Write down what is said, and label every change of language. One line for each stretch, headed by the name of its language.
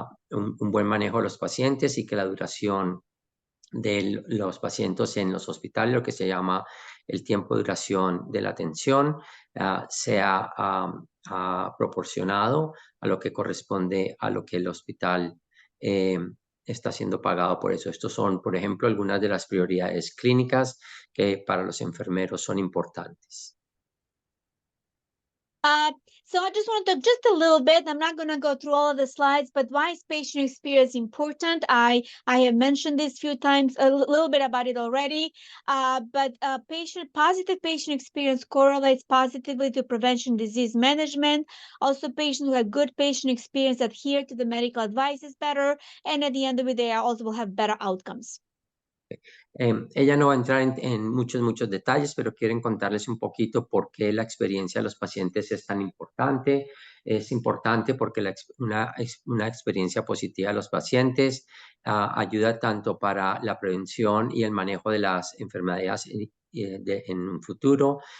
Spanish: un buen manejo de los pacientes y que la duración de los pacientes en los hospitales, lo que se llama el tiempo de duración de la atención, sea proporcionado a lo que corresponde a lo que el hospital está siendo pagado por eso. Estos son, por ejemplo, algunas de las prioridades clínicas que para los enfermeros son importantes.
English: So I just want to talk just a little bit. I'm not going to go through all of the slides, but why is patient experience important? I have mentioned this a few times, a little bit about it already. But positive patient experience correlates positively to prevention disease management. Also, patients who have good patient experience adhere to the medical advices better, and at the end of the day, also will have better outcomes.
Spanish: Ella no va a entrar en muchos detalles, pero quieren contarles un poquito por qué la experiencia de los pacientes es tan importante. Es importante porque una experiencia positiva de los pacientes ayuda tanto para la prevención y el manejo de las enfermedades en un futuro.